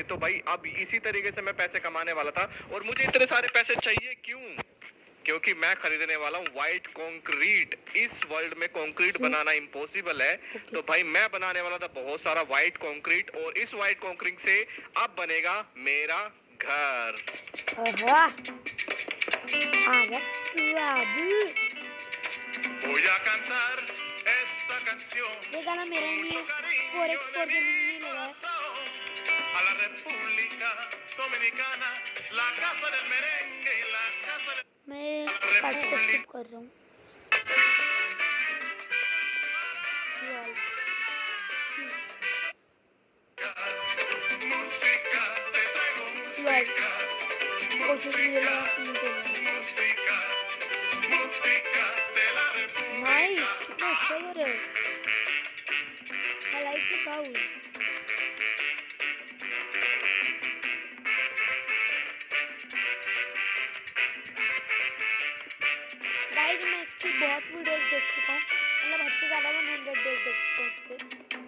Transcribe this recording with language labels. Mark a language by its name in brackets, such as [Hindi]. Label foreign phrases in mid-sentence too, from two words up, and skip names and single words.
[Hindi] तो भाई अब इसी तरीके से मैं पैसे कमाने वाला था, और मुझे इतने सारे पैसे चाहिए क्यों? क्योंकि मैं खरीदने वाला हूँ [English] white concrete. [Hindi] इस वर्ल्ड में कंक्रीट बनाना इम्पॉसिबल है, तो भाई मैं बनाने वाला था बहुत सारा [English] white concrete, [Hindi] और इस [English] white concrete [Hindi] से अब बनेगा मेरा घर। [Spanish] Voy a cantar esta canción con mucho cariño de mi corazón a la República Dominicana, la casa del merengue y la casa del... [Hindi] मैं पार्टिसिपेट कर रहा हूँ। [Spanish] Música, te traigo música, música, música, música, te [Hindi] कर रहे हो? मैं लाइव पे था हूँ। गाइस मैं इसकी बहुत वीडियोस देख चुका हूँ, मतलब हद से ज़्यादा 100 डेज देख चुका हूँ इसके।